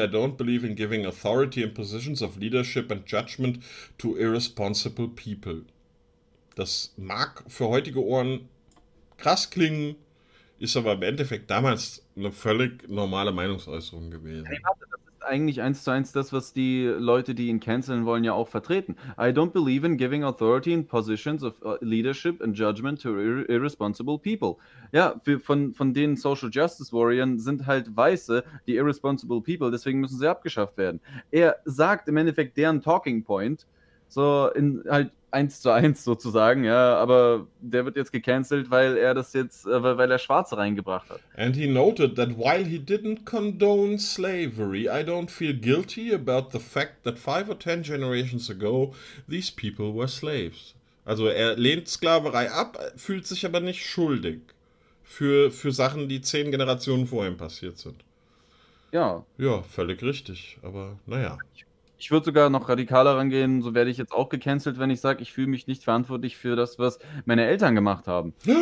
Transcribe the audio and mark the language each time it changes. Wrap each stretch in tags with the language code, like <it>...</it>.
<en>I don't believe in giving authority in positions of leadership and judgment to irresponsible people.</en> <de>Das mag für heutige Ohren krass klingen, ist aber im Endeffekt damals eine völlig normale Meinungsäußerung gewesen. Hey, warte, das ist eigentlich eins zu eins das, was die Leute, die ihn canceln wollen, ja auch vertreten.</de> <en>I don't believe in giving authority in positions of leadership and judgment to irresponsible people.</en> <de>Ja, von den Social Justice Warriors sind halt Weiße, die</de> <en>irresponsible people,</en> <de>deswegen müssen sie abgeschafft werden. Er sagt im Endeffekt deren Talking Point, so in halt eins zu eins sozusagen, ja, aber der wird jetzt gecancelt, weil er das jetzt, weil er Schwarze reingebracht hat.</de> <en>And he noted that while he didn't condone slavery, I don't feel guilty about the fact that 5 or 10 generations ago, these people were slaves.</en> <de>Also er lehnt Sklaverei ab, fühlt sich aber nicht schuldig für Sachen, die 10 Generationen vor ihm passiert sind. Ja. Ja, völlig richtig, aber naja. Ich würde sogar noch radikaler rangehen, so werde ich jetzt auch gecancelt, wenn ich sage, ich fühle mich nicht verantwortlich für das, was meine Eltern gemacht haben.</de>